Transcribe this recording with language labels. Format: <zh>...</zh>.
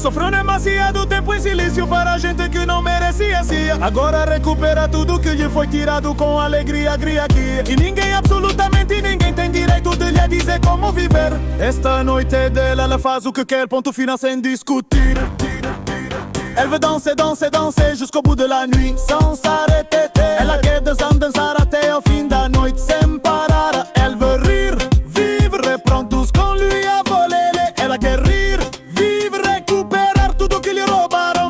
<pt>Sofreu demasiado tempo em silêncio para a gente que não merecia. Agora recupera tudo que lhe foi tirado com alegria, aqui. E ninguém, absolutamente ninguém, tem direito de lhe dizer como viver. Esta noite é dela, ela faz o que quer, ponto final sem discutir.</pt> <fr>Elle veut danser jusqu'au bout de la nuit, sans s'arrêter.</fr> <pt>Ela quer dançar até ao fim da noite, sem parar.</pt> <fr>Elle veut rire, vivre, prendre tout ce qu'on lui a volé.</fr> <pt>Ela quer rir, vivre, recuperar tudo que lhe roubaram.</pt>